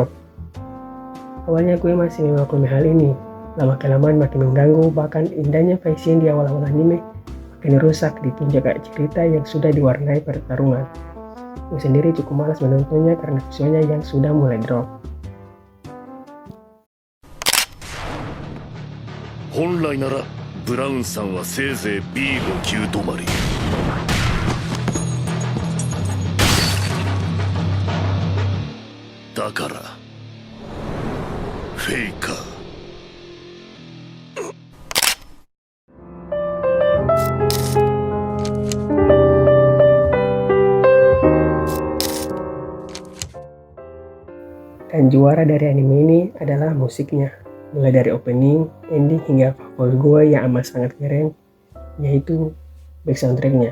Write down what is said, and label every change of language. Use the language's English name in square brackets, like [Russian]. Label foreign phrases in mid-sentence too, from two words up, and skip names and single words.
[Indonesian] Awalnya gue masih memaklumi hal ini, lama-kelamaan makin mengganggu, bahkan indahnya pacing di awal-awal anime makin rusak di puncak cerita yang sudah diwarnai pertarungan. Gue sendiri cukup malas menontonnya karena visualnya yang sudah mulai drop. [Japanese] 本来ならブラウンさんはせいぜい B5 級止まり。だからフェイカー。 [Indonesian] Dan juara dari anime ini adalah musiknya. Mulai dari opening, ending hingga favorit gue yang amat sangat keren, yaitu [English] back soundtracknya.